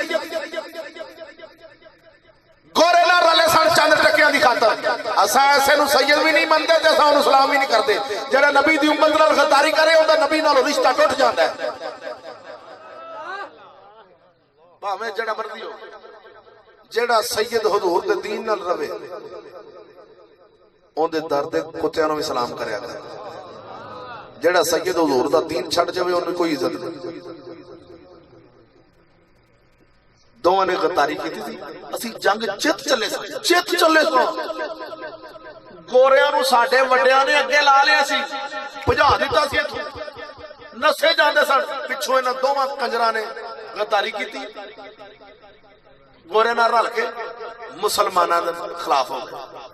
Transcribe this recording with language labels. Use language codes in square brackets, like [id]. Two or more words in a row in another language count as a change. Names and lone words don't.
[pa] ਗੋਰੇ ਨਾਲ ਰਲੇ ਸਨ ਚੰਦ ਟਕਿਆਂ ਦੀ ਖ਼ਾਤਰ। ਅਸਾਂ ਐਸੇ ਨੂੰ ਸੱਯਦ ਭੀ ਨਹੀਂ ਮੰਨਦੇ ਤੇ ਅਸਾਂ ਉਹਨੂੰ ਸਲਾਮ ਭੀ ਨਹੀਂ ਕਰਦੇ। ਜਿਹੜਾ ਨਬੀ ਦੀ ਉੱਮਤ ਨਾਲ ਗ਼ੱਦਾਰੀ ਕਰੇ ਉਹਦਾ ਨਬੀ ਨਾਲ ਰਿਸ਼ਤਾ ਟੁੱਟ ਜਾਂਦਾ ਹੈ, ਭਾਵੇਂ ਜਿਹੜਾ ਮਰਜ਼ੀ ਹੋ। ਜਿਹੜਾ ਸੈयद ਹਜ਼ੂਰ ਦੇ ਦੀਨ ਨਾਲ ਰਵੇ ਉਹਦੇ ਦਰ ਦੇ ਕੁੱਤਿਆਂ ਨੂੰ ਵੀ ਸਲਾਮ ਕਰਿਆ ਕਰ। ਜਿਹੜਾ ਸੱਯਦ ਹਜ਼ੂਰ ਦਾ दीन ਛੱਡ ਜਾਵੇ ਉਹਨੂੰ ਕੋਈ ਇੱਜ਼ਤ नहीं। ਦੋਵਾਂ ਨੇ ਗ਼ੱਦਾਰੀ [hi] की थी। [pa] ਅਸੀ ਜੰਗ ਜਿੱਤ ਚੱਲੇ ਸੋ ਗੋਰਿਆਂ ਨੂੰ ਸਾਡੇ ਵੱਡਿਆਂ ਨੇ ਅੱਗੇ ਲਾ ਲਿਆ ਸੀ, ਭਜਾ ਦਿੱਤਾ ਸੀ ਇੱਥੋਂ, ਨੱਸੇ ਜਾਂਦੇ ਸਨ। ਪਿੱਛੋਂ ਇਨ੍ਹਾਂ ਦੋਵਾਂ ਕੰਜਰਾਂ ਨੇ ਗ਼ੱਦਾਰੀ [hi] की थी, [pa] ਗੋਰਿਆਂ ਨਾਲ ਰਲ ਕੇ ਮੁਸਲਮਾਨਾਂ ਦੇ ਖ਼ਿਲਾਫ਼ ਹੋ ਗਏ।